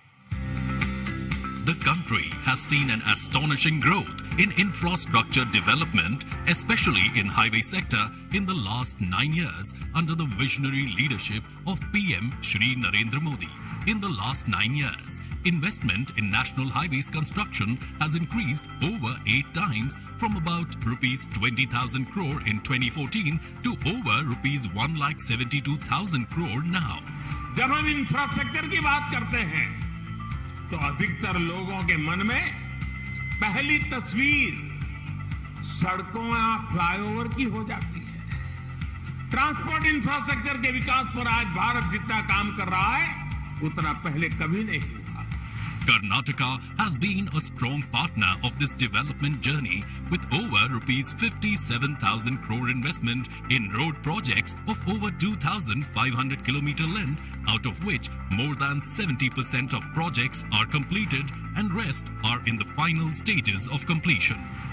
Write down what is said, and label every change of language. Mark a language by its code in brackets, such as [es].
[en] The country has seen an astonishing growth in infrastructure development, especially in highway sector in the last 9 years under the visionary leadership of PM Shri Narendra Modi. In the last 9 years, investment in national highways construction has increased over 8 times from about rupees 20,000 crore in 2014 to over rupees 1,72,000 crore now. [hi] जब हम infrastructure की बात करते हैं तो अधिकतर लोगों के मन में पहली तस्वीर सड़कों या फ्लाईओवर की हो जाती है, ट्रांसपोर्ट इंफ्रास्ट्रक्चर के विकास पर आज भारत जितना काम कर रहा है उतना पहले कभी नहीं हुआ। [en] Karnataka has been a strong partner of this development journey with over rupees 57,000 crore investment in road projects of over 2,500 kilometer length, out of which more than 70% of projects are completed and rest are in the final stages of completion.